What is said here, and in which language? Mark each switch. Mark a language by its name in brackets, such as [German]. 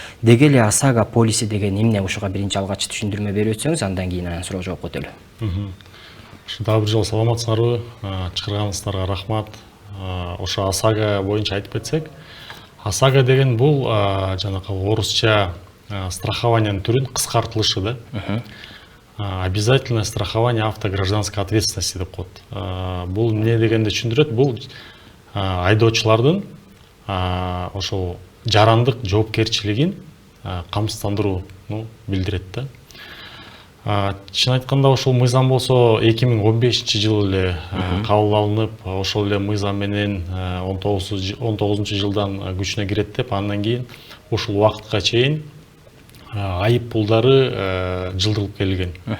[Kyrgyz] Деги эле Асага полиси деген эмне, ушуга биринчи алгач түшүндүрмө берип өтсөңүз, андан кийин анан суроо жооп өтөлү. Дагы бир жолу саламатсыздарбы? Чакырганыңыздарга рахмат. Ошо Асага боюнча айтып кетсек, Асага деген бул жанакы орусча страхованиянын түрүн кыскартылышы да. [Russian] Обязательное страхование автогражданской ответственности [Kyrgyz] деп коет. Бул эмне дегенди түшүндүрөт? Бул айдоочулардын ошол жарандык жоопкерчилигин камсыздандырууну билдирет да. Чын айтканда ошол мыйзам болсо 2015-жылы эле кабыл алынып, ошол эле мыйзам менен 19-жылдан күчүнө кирет деп, андан кийин ушул убакытка чейин айып пулдары жылдырылып келген.